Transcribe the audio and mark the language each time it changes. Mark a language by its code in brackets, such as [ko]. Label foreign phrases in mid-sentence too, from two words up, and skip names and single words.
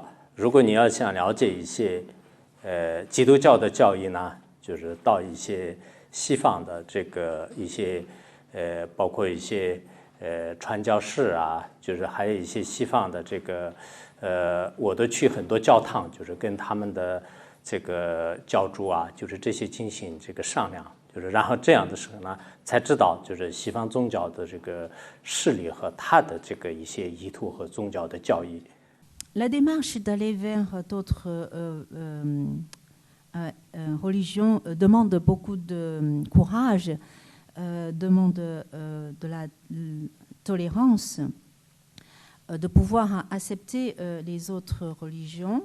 [zh] 如果你要想了解一些基督教的教义呢，就是到一些西方的这个一些包括一些传教士啊，就是还有一些西方的这个我都去很多教堂，就是跟他们的这个教主啊，就是这些进行这个商量，就是然后这样的时候呢，才知道就是西方宗教的这个势力和他的这个一些意图和宗教的教义。 [fr] La démarche d'aller vers d'autres religions demande beaucoup de courage, demande de la tolérance, de pouvoir accepter les autres religions.